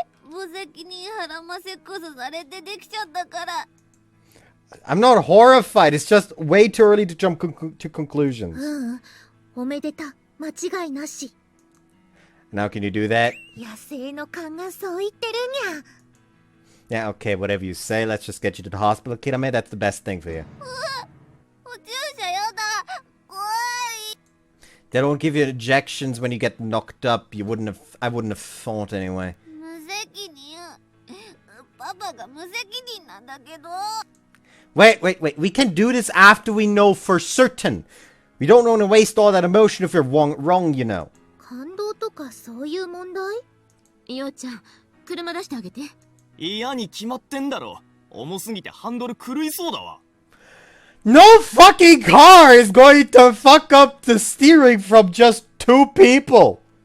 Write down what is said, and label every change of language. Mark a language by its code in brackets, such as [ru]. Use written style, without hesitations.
[ja] 無責任ハラマセックスされてできちゃったから。 [en] I'm not horrified. It's just way too early to jump to conclusions. [ja] おめでた、間違いなし。 [en] Now can you do that? [ja] 野生の勘がそう言ってるにゃ。 [en] Yeah, okay, whatever you say. Let's just get you to the hospital, Kirame. That's the best thing for you. [ja] お注射やだ。怖い。 [en] They don't give you injections when you get knocked up. I wouldn't have thought anyway. [ja] 無責任。パパが無責任なんだけど。 [en] Wait. We can do this after we know for certain. We don't want to waste all that emotion if you're wrong, you know. [ja] 感動とかそういう問題？ようちゃん、車出してあげて。嫌に決まってんだろ。重すぎてハンドル狂いそうだわ。 [en] No fucking car is going to fuck up the steering from just two people.